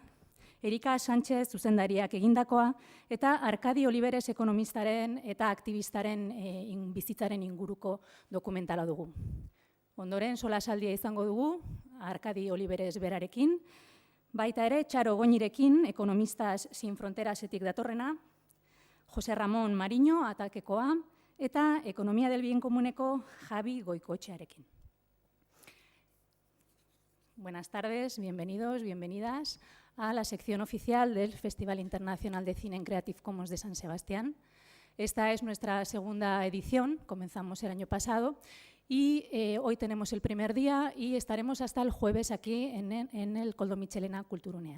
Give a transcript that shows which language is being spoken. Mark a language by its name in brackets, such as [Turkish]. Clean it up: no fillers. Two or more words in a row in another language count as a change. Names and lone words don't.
[Basque] Erika Sánchez zuzendariak egindakoa eta Arkadi Oliveres ekonomistaren eta aktivistaren bizitzaren inguruko dokumentala dugu. Ondoren solasaldia izango dugu Arkadi Oliveres berarekin, baita ere Txaro Goñirekin, Ekonomistas Sin Fronterasetik datorrena, Jose Ramón Mariño Atakekoa eta Ekonomia del Bien Komuneko Javi Goikoetxearekin. [Spanish] Buenas tardes, bienvenidos, bienvenidas a la sección oficial del Festival Internacional de Cine en Creative Commons de San Sebastián. Esta es nuestra segunda edición, comenzamos el año pasado y hoy tenemos el primer día y estaremos hasta el jueves aquí en el Koldo Mitxelena Kulturunea.